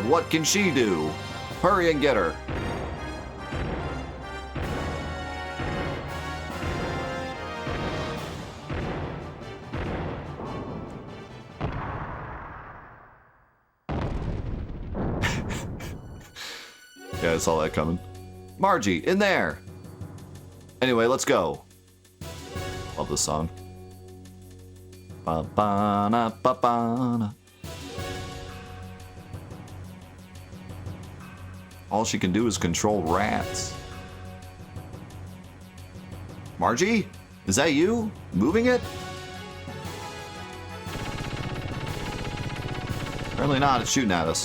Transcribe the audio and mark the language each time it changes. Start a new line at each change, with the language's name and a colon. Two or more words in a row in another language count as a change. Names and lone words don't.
English: What can she do? Hurry and get her. Yeah, I saw that coming. Margie, in there! Anyway, let's go. Love this song. Ba-ba-na, ba-ba-na. All she can do is control rats. Margie? Is that you? Moving it? Apparently not, it's shooting at us.